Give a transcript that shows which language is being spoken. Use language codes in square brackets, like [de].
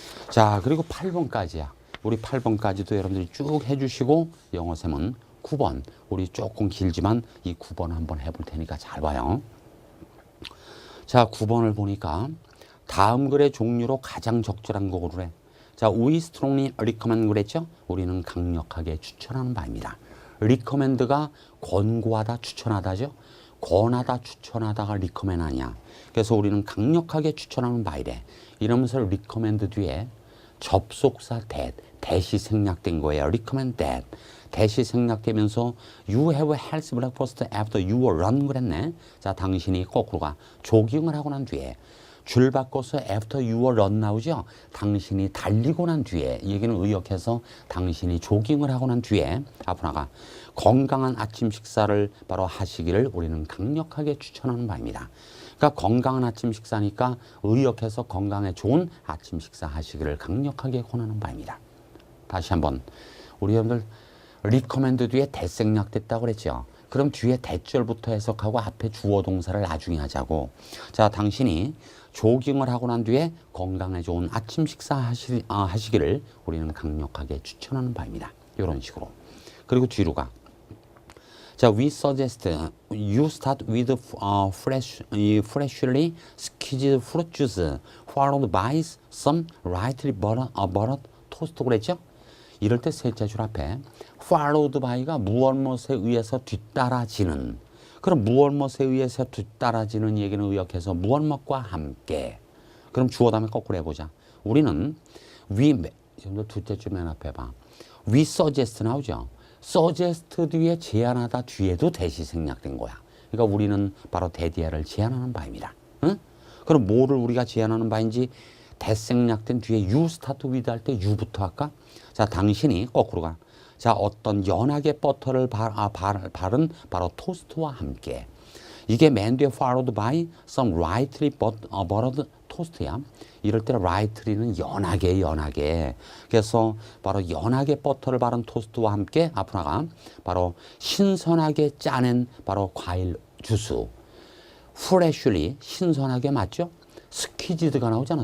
[ko] 자, 그리고 8번까지야. 우리 8번까지도 여러분들이 쭉 해주시고 영어쌤은 9번, 우리 조금 길지만 이 9번 한번 해볼 테니까 잘 봐요. 자, 9번을 보니까 다음 글의 종류로 가장 적절한 거 고르래. [en] 자, we strongly recommend [ko] 그랬죠? 우리는 강력하게 추천하는 바입니다. recommend가 권고하다, 추천하다죠? 권하다, 추천하다가 recommend 아니야. 그래서 우리는 강력하게 추천하는 바이래. 이러면서 recommend 뒤에 접속사 that이 생략된 거예요. [en] recommend that. that이 [ko] 생략되면서 [en] you have health breakfast after your run [ko] 그랬네. 자, 당신이 거꾸로 가. 조깅을 하고 난 뒤에 줄 바꿔서 [en] after your run [ko] 나오죠. 당신이 달리고 난 뒤에 얘기는 의역해서 당신이 조깅을 하고 난 뒤에 앞으로 나가 건강한 아침 식사를 바로 하시기를 우리는 강력하게 추천하는 바입니다. 그러니까 건강한 아침 식사니까 의역해서 건강에 좋은 아침 식사 하시기를 강력하게 권하는 바입니다. 다시 한번 우리 여러분들 recommend 뒤에 대생략됐다고 그랬죠. 그럼 뒤에 대절부터 해석하고 앞에 주어 동사를 나중에 하자고. 자, 당신이 조깅을 하고 난 뒤에 건강에 좋은 아침 식사 하시기를 우리는 강력하게 추천하는 바입니다. 이런 식으로. 그리고 뒤로 가. [en] 자, we suggest you start with freshly squeezed fruit juice followed by some lightly buttered toast [ko] 그랬죠? 이럴 때 셋째 줄 앞에 followed by가 무엇무엇에 의해서 뒤따라지는. 그럼 무엇무엇에 의해서 뒤따라지는 얘기는 의역해서 무엇무엇과 함께. 그럼 주어 다음에 거꾸로 해보자. 우리는 여러분들 둘째 줄 맨 앞에 봐. [en] we suggest [ko] 나오죠. suggest 뒤에 제안하다 뒤에도 대시 생략된 거야. 그러니까 우리는 바로 대디아를 제안하는 바입니다. 응? 그럼 뭐를 우리가 제안하는 바인지 대생략된 뒤에 [en] you start with [ko] 할 때 you부터 할까? 자, 당신이 거꾸로 가. 자, 어떤 연하게 버터를 바른 바로 토스트와 함께. 이게 맨 뒤에 [en] followed by some lightly buttered toast야. [ko] 이럴 때 lightly는 연하게. 그래서 바로 연하게 버터를 바른 토스트와 함께 앞으로 나가. 바로 신선하게 짜낸 바로 과일 주스. freshly 신선하게 맞죠? 스퀴즈드가 나오잖아.